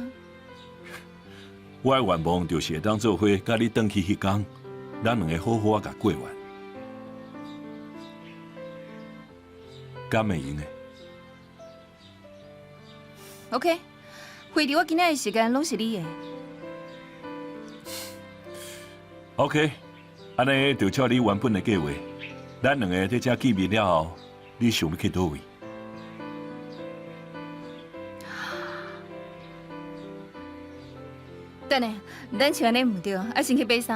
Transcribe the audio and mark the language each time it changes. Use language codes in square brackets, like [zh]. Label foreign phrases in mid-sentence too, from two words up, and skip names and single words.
[nan] 我的愿望就是会当做伙，甲你转去迄天，咱两个好好啊甲过完。敢会用的 OK， 回第我今仔的时间拢是你的。 OK，安尼就照你原本的计划。咱两个在这见面了后，你想要去倒位？等下，咱穿安尼唔对，要先去买衫。